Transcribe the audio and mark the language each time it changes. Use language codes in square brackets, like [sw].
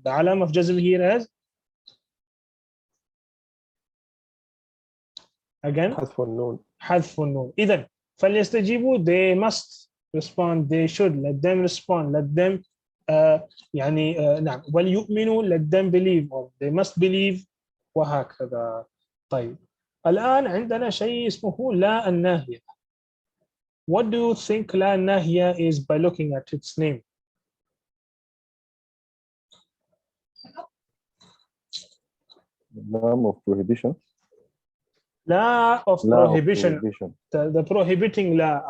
[en] The alam of jazm here is again [ar] حذف النون. حذف النون. إذن فليستجيبوا, [en] they must respond, they should, let them respond, let them [ar] يعني نعم. وليؤمنوا, [en] let them believe, or they must believe, وهكذا. [ar] طيب الآن عندنا شيء اسمه لا الناهية. [en] What do you think لا الناهية is by looking at its name? Lam of prohibition. لا of prohibition. The prohibiting لا.